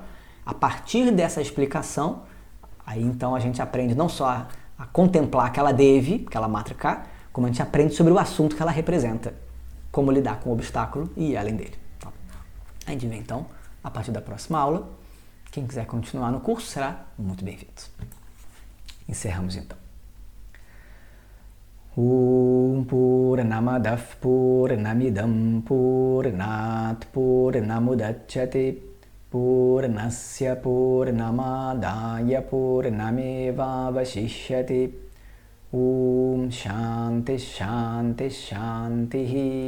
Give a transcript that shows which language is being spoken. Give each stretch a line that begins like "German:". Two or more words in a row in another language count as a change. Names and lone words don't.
Portuguese: A partir dessa explicação, aí então a gente aprende não só a contemplar aquela Devi, aquela Matrika, como a gente aprende sobre o assunto que ela representa, como lidar com o obstáculo e ir além dele. Tá? A gente vê então a partir da próxima aula. Quem quiser continuar no curso será muito bem-vindo. Encerramos então.
Sanskrit: Om Purnamadav Purnamidam Purnat Purnamudachyate Purnasya Purnamadaya Purnameva Vashishyate. Om Shanti Shanti Shanti.